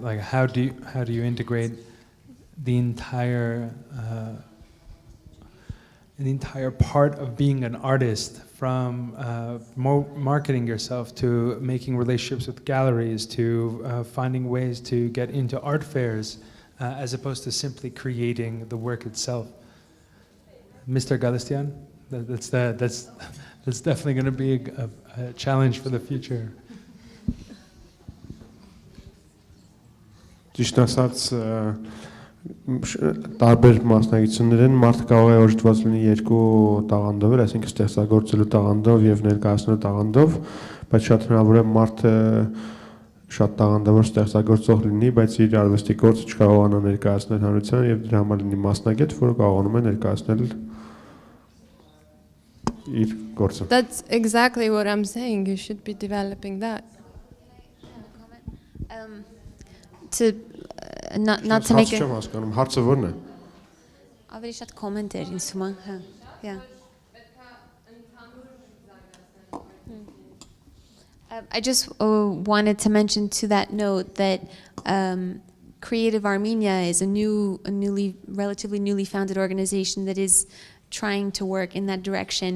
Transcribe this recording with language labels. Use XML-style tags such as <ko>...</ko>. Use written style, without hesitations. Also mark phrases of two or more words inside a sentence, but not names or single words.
<en>Like, how do you integrate the entire part of being an artist, from marketing yourself to making relationships with galleries to finding ways to get into art fairs, as opposed to simply creating the work itself. Mr. Kalayjian? That's definitely going to be a challenge for the future.</en> <hy>Ճիշտ ասած, տարբեր մասնագիտություններ են, մարդը կարող է օժտված լինի երկու տաղանդով, այսինքն ստեղծագործելու տաղանդով եւ ներկայացնելու տաղանդով, բայց շատ հնարավոր է մարդը շատ տաղանդավոր ստեղծագործող լինի, բայց իր արվեստի գործը չկարողանա ներկայացնել հանրությանը եւ դրա համար լինի մասնագետ, որը կարողանում է ներկայացնել իր գործը։</hy> <en>That's exactly what I'm saying. You should be developing that. Not to make</en> <hy>Չեմ հասկանում, հարցը ո՞րն է։ Ավելի շատ comment էր ինձ թվում է,</hy> <en>yeah. I just wanted to mention to that note that Creative Armenia is a relatively newly founded organization that is trying to work in that direction.</en>